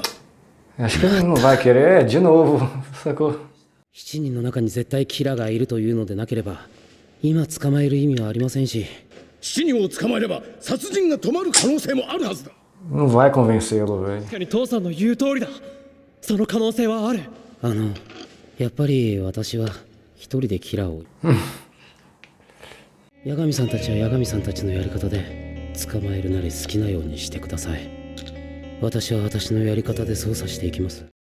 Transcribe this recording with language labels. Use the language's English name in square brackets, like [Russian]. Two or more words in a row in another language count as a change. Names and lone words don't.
[Portuguese] Acho que ele não vai querer de novo, sacou? [Japanese] 7 人の中に絶対キラがいるというのでなければ、今捕まえる意味はありませんし。 7人を捕まえれば殺人が止まる可能性もあるはずだ。 [Portuguese] Não vai convencê-lo, velho. [Japanese] 確かに父さんの言う通りだ。その可能性はある。やっぱり私は一人でキラを。八神さんたちは八神さんたちのやり方で捕まえるなり好きなようにしてください。私は私のやり方で捜査していきます。